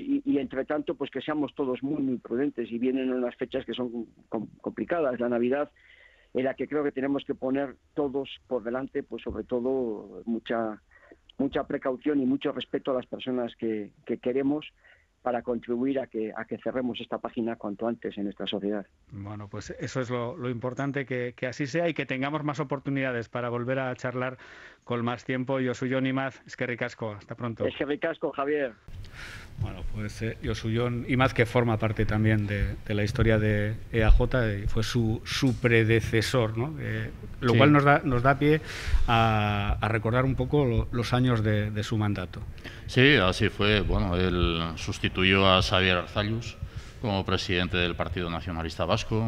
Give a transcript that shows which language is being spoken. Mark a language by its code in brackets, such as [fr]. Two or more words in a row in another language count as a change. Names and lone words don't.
[es] Y entre tanto pues que seamos todos muy muy prudentes, y vienen unas fechas que son complicadas, la Navidad, en la que creo que tenemos que poner todos por delante, pues sobre todo mucha precaución y mucho respeto a las personas que queremos, para contribuir a que cerremos esta página cuanto antes en nuestra sociedad. Bueno, pues eso es lo importante, que así sea, y que tengamos más oportunidades para volver a charlar con más tiempo. [eu] Josu Jon Imaz, eskerrik asko, [es] hasta pronto. [eu] Eskerrik asko, Javier. [es] Bueno, pues Josu Jon Imaz, que forma parte también de la historia de EAJ, y fue su predecesor, ¿no? Lo sí. cual nos da pie a recordar un poco los años de su mandato. Sí, así fue. Bueno, él sustituyó a Xabier Arzalluz como presidente del Partido Nacionalista Vasco.